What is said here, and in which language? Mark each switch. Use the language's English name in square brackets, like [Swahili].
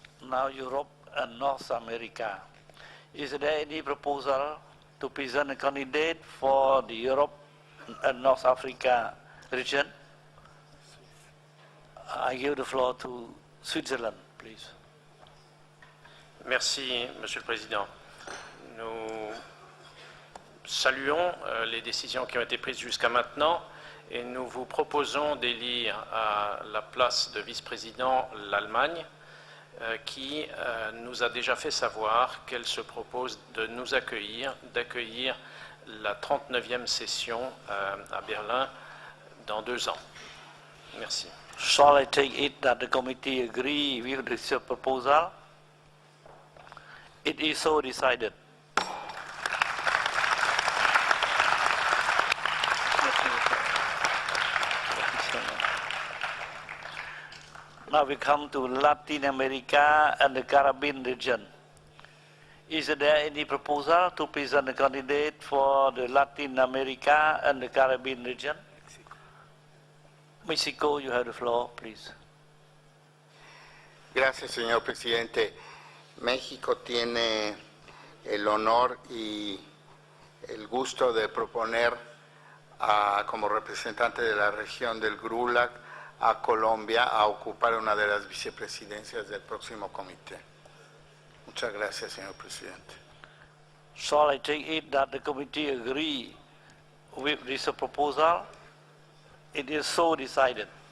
[English] Now Europe and North America. Is there any proposal to present a candidate for the Europe and North Africa region? I give the floor to Switzerland, please. [French] Merci, Monsieur le Président. Nous saluons les décisions qui ont été prises jusqu'à maintenant et nous vous proposons d'élire à la place de vice-président l'Allemagne, qui nous a déjà fait savoir qu'elle se propose de nous accueillir, d'accueillir la 39e session à Berlin dans 2 ans. Merci. [English] Shall I take it that the committee agree with this proposal? It is so decided. Now we come to Latin America and the Caribbean region. Is there any proposal to present a candidate for the Latin America and the Caribbean region? Mexico, you have the floor, please. [Spanish] Gracias, señor presidente. México tiene el honor y el gusto de proponer como representante de la región del GRULAC a Colombia a ocupar una de las vicepresidencias del próximo comité. Muchas gracias, señor presidente. [English] Shall I take it that the committee agree with this proposal? It is so decided.